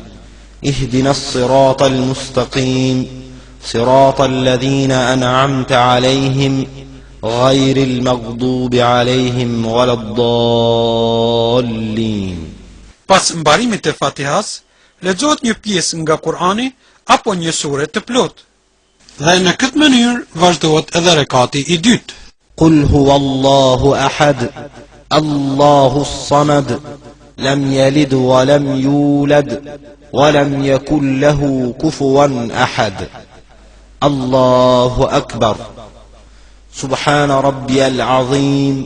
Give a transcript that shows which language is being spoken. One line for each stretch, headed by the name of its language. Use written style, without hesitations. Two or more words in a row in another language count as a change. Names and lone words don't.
Arabic: اهدنا الصراط المستقيم. صراط الذين أنعمت عليهم غير المغضوب عليهم ولا الضالين.
Albanian: Pas mbarimit të Fatihas, lexohet një pjesë nga Kurani apo një sure të plotë. Dhe në këtë mënyrë vazhdohet edhe rekati I dytë.
Arabic: قل هو الله أحد. الله الصمد. لم يلد ولم يولد ولم يكن له كفوا أحد. الله أكبر. سبحان ربي العظيم.